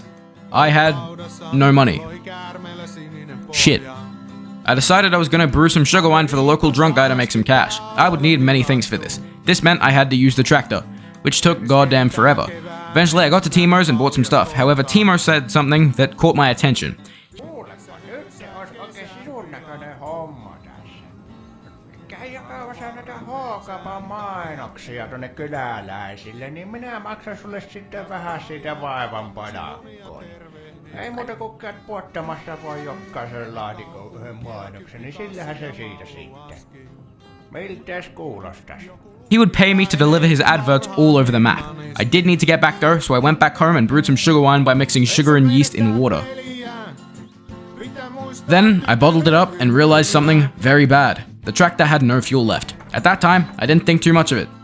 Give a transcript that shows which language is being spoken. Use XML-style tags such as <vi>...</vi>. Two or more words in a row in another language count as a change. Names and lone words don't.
<en>I had no money. Shit. I decided I was gonna brew some sugar wine for the local drunk guy to make some cash. I would need many things for this. This meant I had to use the tractor, which took goddamn forever. Eventually I got to Timo's and bought some stuff. However, Timo said something that caught my attention.</en> <fi>Mainoksia tonne kyläläisille, niin minä maksan sulle sitten vähän siitä vaivan padakkoon. Ei muuta kuin käyt puottamassa voi jokaisen laatikon yhden mainoksen, niin sillähän se siitä sitten. Miltäs kuulostas?</fi> <en>He would pay me to deliver his adverts all over the map. I did need to get back though, so I went back home and brewed some sugar wine by mixing sugar and yeast in water. Then I bottled it up and realized something very bad. The tractor had no fuel left. At that time, I didn't think too much of it.</en>